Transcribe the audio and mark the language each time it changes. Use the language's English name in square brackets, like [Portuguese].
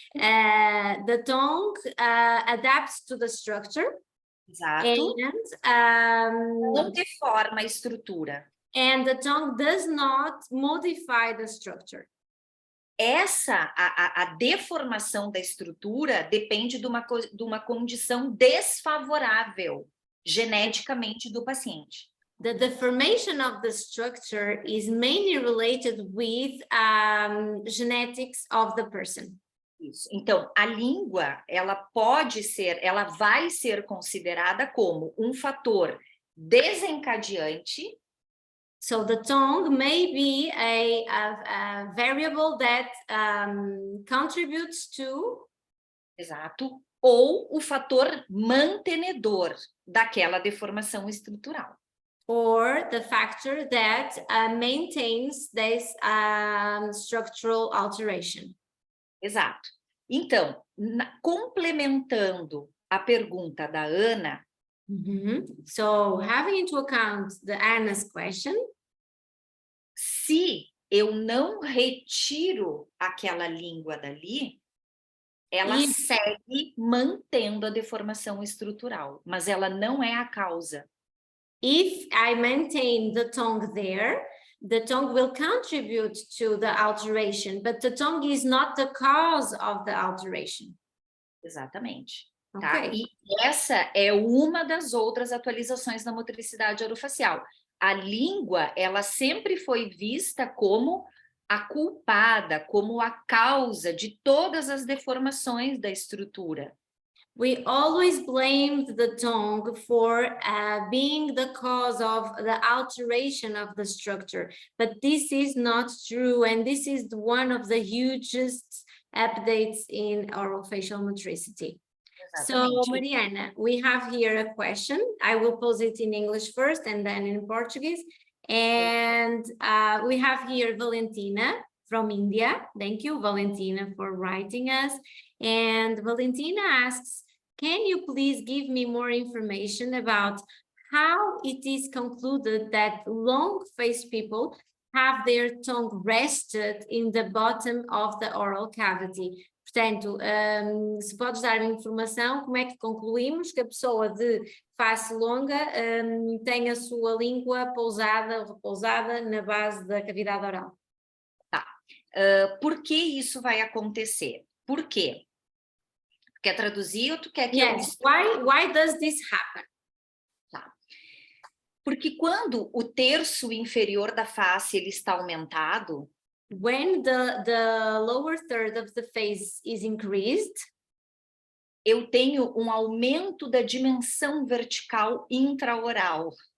[English] The tongue adapts to the structure. [Portuguese] Exato. [English] And, [Portuguese] não deforma a estrutura. [English] And the tongue does not modify the structure. [Portuguese] A deformação da estrutura depende de uma condição desfavorável geneticamente do paciente. [English] The deformation of the structure is mainly related with genetics of the person. [Portuguese] Isso. Então, a língua, ela vai ser considerada como um fator desencadeante. [English] So the tongue may be a variable that contributes to. [Portuguese] Exato. Ou o fator mantenedor daquela deformação estrutural. [English] Or the factor that maintains this structural alteration. [Portuguese] Exato. Então, complementando a pergunta da Ana, [English] So having into account the Anna's question, [Portuguese] se eu não retiro aquela língua dali, ela [English] If- [Portuguese] segue mantendo a deformação estrutural, mas ela não é a causa. [English] if I maintain the tongue there, the tongue will contribute to the alteration, but the tongue is not the cause of the alteration. [Portuguese] Exatamente. [English] Okay. [Portuguese] Tá? E essa é uma das outras atualizações da motricidade orofacial. A língua, ela sempre foi vista como a culpada, como a causa de todas as deformações da estrutura. [English] We always blamed the tongue for being the cause of the alteration of the structure, but this is not true, and this is one of the hugest updates in orofacial motricity. So, Mariana, we have here a question. I will pose it in English first and then in Portuguese. And we have here Valentina from India. Thank you, Valentina, for writing us. And Valentina asks, can you please give me more information about how it is concluded that long-faced people have their tongue rested in the bottom of the oral cavity? [Portuguese] Portanto, se podes dar informação, como é que concluímos que a pessoa de face longa tem a sua língua pousada ou repousada na base da cavidade oral? Tá. Por que isso vai acontecer? Por quê? Quer traduzir ou tu quer que eu... [English] Yes, why does this happen? [Portuguese] Tá. Porque quando o terço inferior da face ele está aumentado, [English] when the lower third of the face is increased, [Portuguese] eu tenho um aumento da dimensão vertical intraoral.